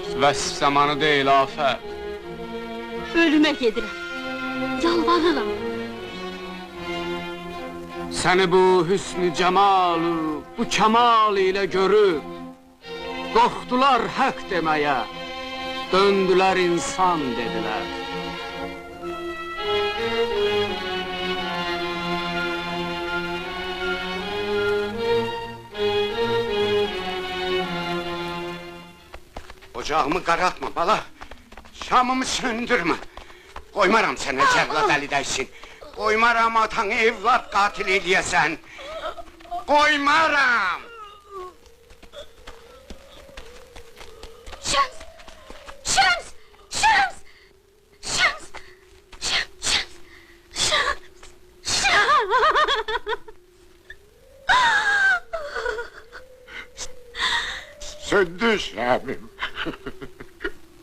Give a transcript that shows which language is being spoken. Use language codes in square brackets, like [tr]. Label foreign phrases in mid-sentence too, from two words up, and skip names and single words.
[az] Vəsf zamanı deyil afət. Ölümə gedirəm, yalvarıram. [tr] Səni bu hüsnü cemalı, bu kemal ile görüp qorxdular hak demeye, döndüler insan dediler. [az] Ocağımı qaraltma bala. Şamımı söndürme. Qoymaram sənə cəllad əli dəysin. Qoymaram atan evlad qatil eləyəsən. Qoymaram! Şems! Şems! Şems! Şems! Şems! Şems! Söndü Şamim.